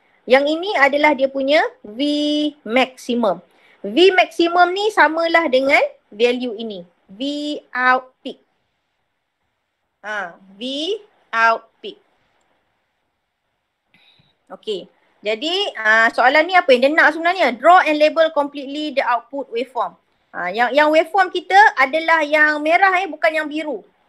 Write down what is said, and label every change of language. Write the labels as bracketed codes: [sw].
[ms] Yang ini adalah dia punya V maximum. V maximum ni samalah dengan value ini. [en] V out peak. V out peak. Okay. [ms] Jadi soalan ni apa yang dia nak sebenarnya? [en] Draw and label completely the output waveform. [ms] Yang waveform kita adalah yang merah bukan yang biru.